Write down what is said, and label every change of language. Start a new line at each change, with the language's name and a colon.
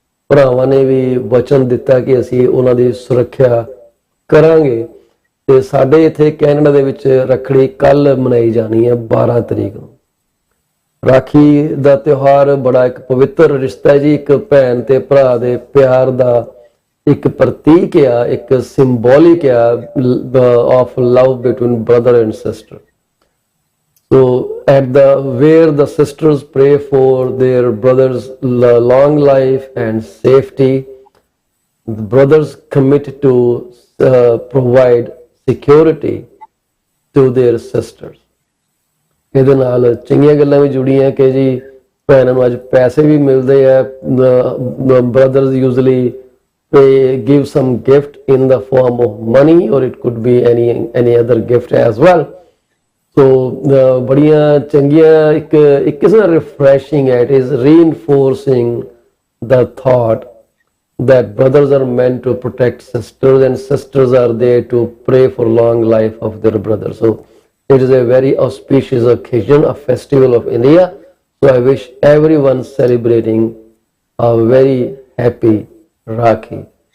Punjabi: ਭਰਾਵਾਂ ਨੇ ਵੀ ਵਚਨ ਦਿੱਤਾ ਕਿ ਅਸੀਂ ਉਹਨਾਂ ਦੀ ਸੁਰੱਖਿਆ ਕਰਾਂਗੇ। ਤੇ ਸਾਡੇ ਇੱਥੇ ਕੈਨੇਡਾ ਦੇ ਵਿੱਚ ਰੱਖੜੀ ਕੱਲ ਮਨਾਈ ਜਾਣੀ ਹੈ 12 ਤਰੀਕ ਨੂੰ। ਰਾਖੀ ਦਾ ਤਿਉਹਾਰ ਬੜਾ ਇੱਕ ਪਵਿੱਤਰ ਰਿਸ਼ਤਾ ਹੈ ਜੀ, ਇੱਕ ਭੈਣ ਤੇ ਭਰਾ ਦੇ ਪਿਆਰ ਦਾ ਇੱਕ ਪ੍ਰਤੀਕ ਆ, ਇੱਕ
English: symbolic ਆ of love between brother and sister. So at the where the sisters pray for their brothers' long life and safety, the brothers commit to provide security to their sisters.
Punjabi: ਇਹਦੇ ਨਾਲ ਚੰਗੀਆਂ ਗੱਲਾਂ ਵੀ ਜੁੜੀਆਂ ਕਿ ਜੀ ਭੈਣਾਂ ਨੂੰ ਅੱਜ ਪੈਸੇ ਵੀ ਮਿਲਦੇ ਆ,
English: brothers usually they give some gift in the form of money or it could be any other gift as well.
Punjabi: So ਬੜੀਆਂ ਚੰਗੀਆਂ ਇੱਕ ਕਿਸਮ ਦਾ refreshing ਹੈ.
English: It is reinforcing the thought that brothers are meant to protect sisters and sisters are there to pray for long life of their brothers. So it is a very auspicious occasion, a festival of India. So I wish everyone celebrating a very happy Rakhi.